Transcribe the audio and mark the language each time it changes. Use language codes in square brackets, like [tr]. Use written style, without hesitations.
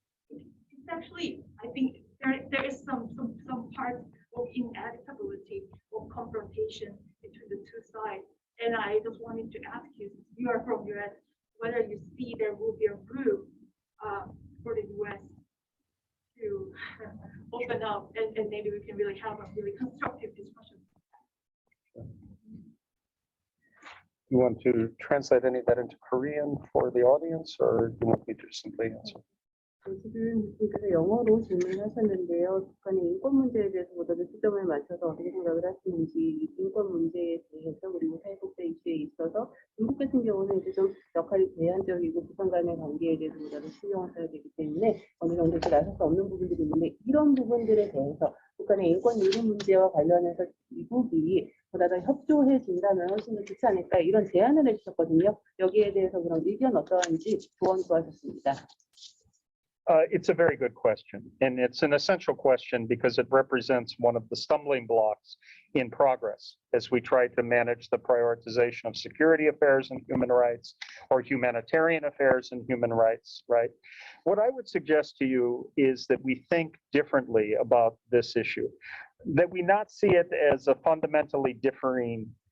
[en] It's actually, I think there is some part of inevitability of confrontation between the two sides, and I just wanted to ask you, since you are from US, whether you see there will be a room for the US to open up, and maybe we can really have a really constructive discussion. You want to translate any of that into Korean for the audience, or do you want me to simply answer? [ko] 지금 교수님께서 영어로 질문하셨는데요. 북한의 인권 문제에 대해서보다도 초점을 맞춰서 어떻게 생각을 하시는지, 인권 문제에 대해서 그리고 사회복지 이슈에 있어서 중국 같은 경우는 이제 좀 역할이 제한적이고 북한 간의 관계에 대해서보다도 신경을 써야 되기 때문에 어느 정도 나설 수 없는 부분들이 있는데, 이런 부분들에 대해서 북한의 인권 유리 문제와 관련해서 미국이 보다 더 협조해 준다면 훨씬 더 좋지 않을까, 이런 제안을 해주셨거든요. 여기에 대해서 그럼 의견 어떠한지 조언 구하셨습니다. [en] It's a very good question, and it's an essential question because it represents one of the stumbling blocks in progress as we try to manage the prioritization of security affairs and human rights, or humanitarian affairs and human rights, right? What I would suggest to you is that we think differently about this issue, that we not see it as a fundamentally differing